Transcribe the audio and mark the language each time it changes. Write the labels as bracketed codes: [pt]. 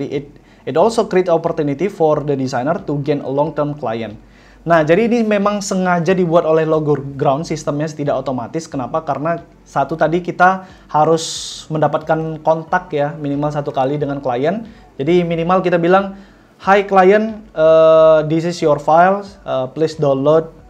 [en] Jadi it also create opportunity for the designer to gain a long-term client. [id] Nah, jadi ini memang sengaja dibuat oleh Logo Ground, sistemnya tidak otomatis. Kenapa? Karena satu tadi kita harus mendapatkan kontak ya, minimal satu kali dengan klien. Jadi minimal kita bilang, [en] "Hi client, this is your file, please download.